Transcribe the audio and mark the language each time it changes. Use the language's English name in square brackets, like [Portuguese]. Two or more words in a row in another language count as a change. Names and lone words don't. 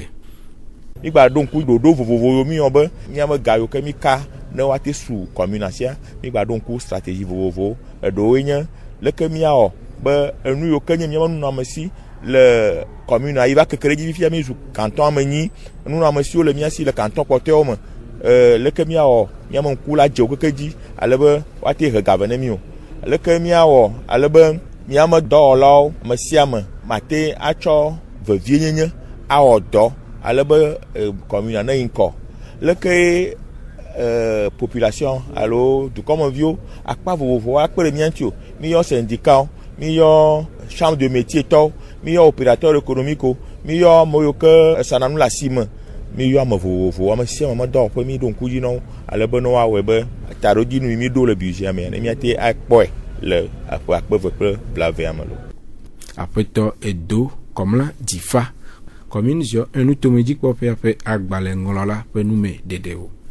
[Ewe] mi gba ɖo ŋku ɖoɖo vovovowo mi yɔ be miame ga yiwo ke mi ka ne woate su commune sia mi gba ɖo ŋku stratégie vovovowo eɖewoe nye leke miawɔ be enu yiwo ke nye miame nunɔamesi le commune yi va keke ɖe dzi fifia mi zu canton ame nyi nunɔamesiwo le mia si le canton kpɔtɔewo me leke miawɔ miame ŋku la dze wo keke dzi ale be woate he gave ne mi o leke miawɔ ale be miame dɔwɔlawo ame sia ame mate atsɔ vevienyenye awɔ dɔ ale be commune ne yi ŋkɔ leke population alo dukɔmeviwo akpa vovovowo akpe ɖe mia ŋuti o mi yɔ syndicat mi yɔ [French] chambre de métier [Ewe] tɔwo mi yɔ [French] opérateur économique [Ewe] mi yɔ ame yiwo ke esana nu le asi me mi yɔ ame vovovowo ame sia ame dɔwɔƒe mi ɖo ŋku dzi na wo ale be ne woawɔe be taɖodzinu mi ɖo le budget me ne miate akpɔe le aƒe akpeve kple blavea me lo. Aƒetɔ edo kɔmla dzifa commune ziɔ enutomedzikpɔƒea ƒe agbalẽŋlɔla ƒe nume ɖeɖewo.